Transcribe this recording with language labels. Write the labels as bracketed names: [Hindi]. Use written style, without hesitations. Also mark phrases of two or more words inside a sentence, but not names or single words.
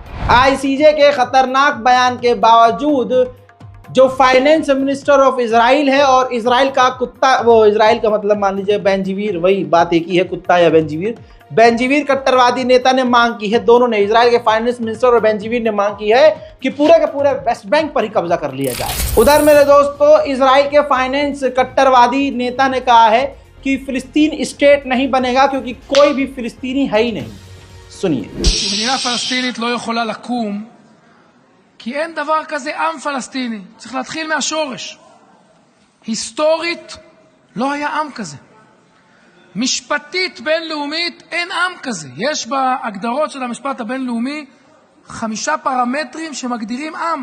[Hindi] आईसीजे के खतरनाक बयान के बावजूद जो [English] finance minister of Israel [Hindi] है और इजराइल का कुत्ता, वो इजराइल का मतलब मान लीजिए बेंजीवीर, वही बात एक ही है, कुत्ता या बेंजीवीर कट्टरवादी नेता ने मांग की है, दोनों ने, इजराइल के [English] finance minister [Hindi] और बेंजीवीर ने मांग की है कि पूरे के पूरे वेस्ट बैंक पर ही कब्जा कर लिया जाए। उधर मेरे दोस्तों, इजराइल के फाइनेंस कट्टरवादी नेता ने कहा है कि फिलिस्तीन स्टेट नहीं बनेगा क्योंकि कोई भी फिलिस्तीनी है ही नहीं। सुनिए, [Hebrew] מדינה פלסטינית לא יכולה לקום כי אין דבר כזה עם פלסטיני. צריך להתחיל מהשורש. היסטורית לא היה עם כזה. משפטית בינלאומית אין עם כזה. יש בהגדרות של המשפט הבינלאומי 5 פרמטרים שמגדירים עם.